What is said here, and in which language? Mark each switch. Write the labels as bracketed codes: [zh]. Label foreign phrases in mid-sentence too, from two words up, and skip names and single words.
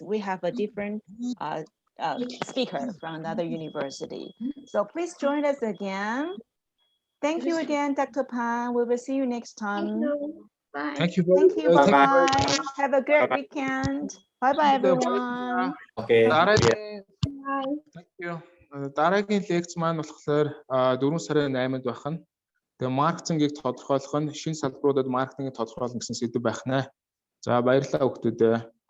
[en] We have a different speaker from another university. So please join us again. Thank you again, Dr. Pan. We will see you next time. Bye. Thank you. Thank you. Bye-bye. Bye. Have a great weekend. Bye-bye, everyone. Okay. Thank you. [mn] Дараагийн лекц маань болохоор 4 сарын 8-нд байна. Тэгээ маркетингийг тодорхойлох нь шинэ салбаруудад маркетингийг тодорхойлно гэсэн сэдв байх нэ. За баярлалаа хүүхдүүдээ.